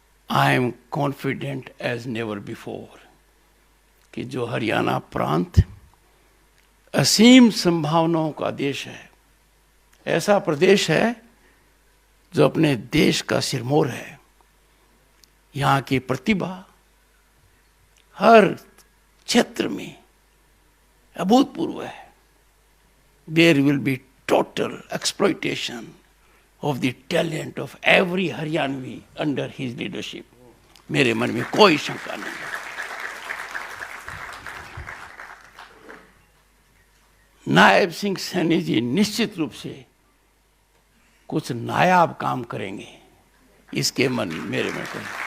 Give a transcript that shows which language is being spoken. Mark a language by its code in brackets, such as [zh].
[en] I am confident as never before [hi] कि जो हरियाणा प्रांत असीम संभावनाओं का देश है, ऐसा प्रदेश है जो अपने देश का सिरमौर है। यहाँ की प्रतिभा हर क्षेत्र में अभूतपूर्व है। [en] There will be total exploitation of the talent of every Haryanvi under his leadership। [hi] मेरे मन में कोई शंका नहीं है। नायब सिंह सैनी जी निश्चित रूप से कुछ नायाब काम करेंगे, इसके मेरे मन में।